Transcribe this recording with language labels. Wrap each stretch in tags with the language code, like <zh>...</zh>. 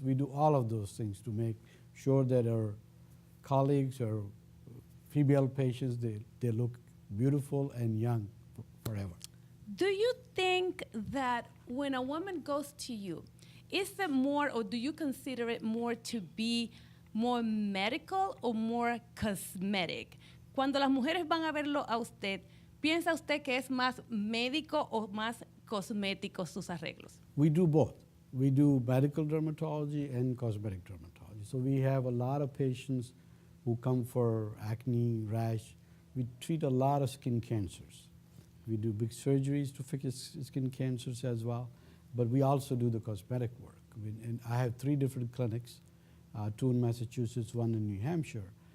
<en>We do all of those things to make sure that our colleagues or female patients, they look beautiful and young forever. Do you think that when a woman goes to you, is it more, or do you consider it more to be more medical or more cosmetic?</en> <es>Cuando las mujeres van a verlo a usted, ¿piensa usted que es más médico o más cosmético sus arreglos?</es> <en>We do both. We do medical dermatology and cosmetic dermatology. So we have a lot of patients who come for acne, rash. We treat a lot of skin cancers. We do big surgeries to fix skin cancers as well, but we also do the cosmetic work. And I have 3 different clinics, 2 in Massachusetts, 1 in New Hampshire.</en>